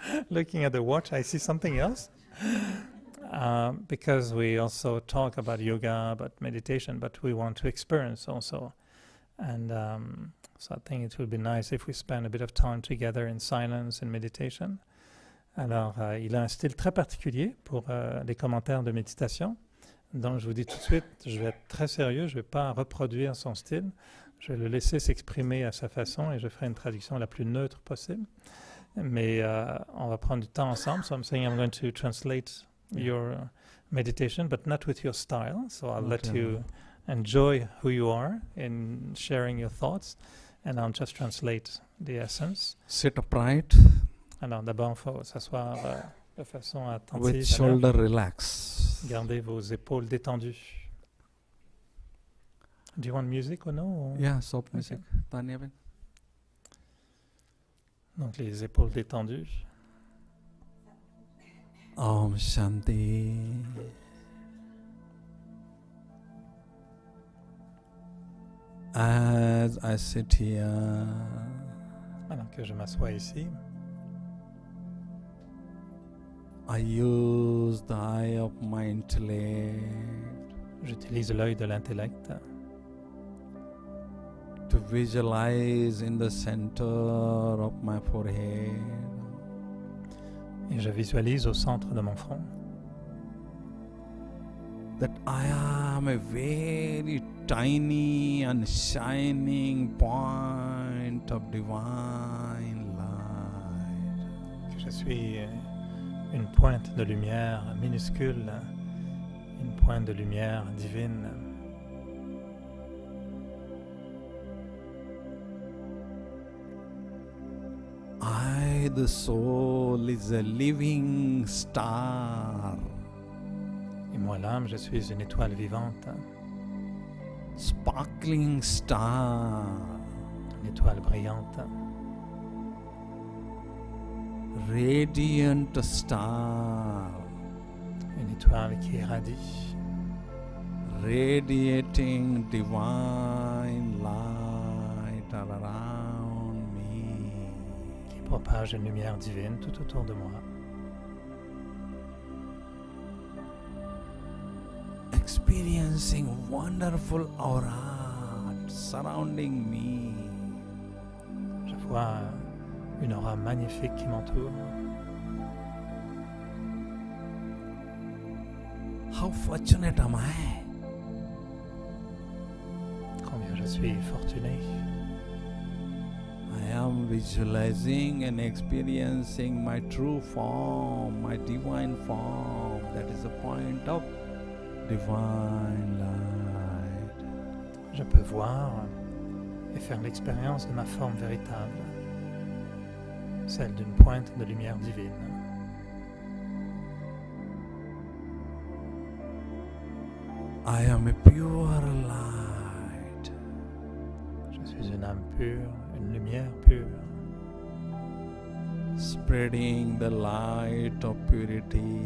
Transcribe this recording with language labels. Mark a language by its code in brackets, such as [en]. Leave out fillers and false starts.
[en] Looking at the watch, I see something else. Because we also talk about yoga, about meditation, but we want to experience also. And so I think it would be nice if we spend a bit of time together in silence and meditation. [fr] Alors, il a un style très particulier pour les commentaires de méditation. Donc, je vous dis tout de suite, je vais être très sérieux, je ne vais pas reproduire son style. Je vais le laisser s'exprimer à sa façon et je ferai une traduction la plus neutre possible. Mais on va prendre du temps ensemble. [en] So I'm saying I'm going to translate your meditation, but not with your style. So I'll let you enjoy who you are in sharing your thoughts. And I'll just translate the essence. Sit upright. [fr] Alors, d'abord, il faut s'asseoir De façon attentive. [en] with shoulder relax. [fr] Gardez vos épaules détendues. [en] Do you want music or no? Yeah, soft music. Tanya Ben. [fr] Donc les épaules détendues. [en] Om Shanti. As I sit here, [fr] Alors que je m'assois ici, [en] I use the eye of my intellect [fr] j'utilise l'œil de l'intellect [en] to visualize in the center of my forehead [fr] et je visualise au centre de mon front [en] that I am a very tiny and shining point of divine light. [fr] que je suis une pointe de lumière minuscule, une pointe de lumière divine. [en] I, the soul, is a living star, [fr] Et moi, l'âme, je suis une étoile vivante, [en] sparkling star, [fr] une étoile brillante, [en] radiant star, [fr] une étoile qui irradie, [en] radiating divine light all around me. [fr] qui propage une lumière divine tout autour de moi. [en] Experiencing wonderful aura surrounding me. [fr] Je vois une aura magnifique qui m'entoure. [en] How fortunate am I? [fr] Combien je suis fortuné. [en] I am visualizing and experiencing my true form, my divine form, that is the point of divine light. [fr] Je peux voir et faire l'expérience de ma forme véritable, celle d'une pointe de lumière divine. [en] I am a pure light. [fr] Je suis une âme pure, une lumière pure, [en] Spreading the light of purity.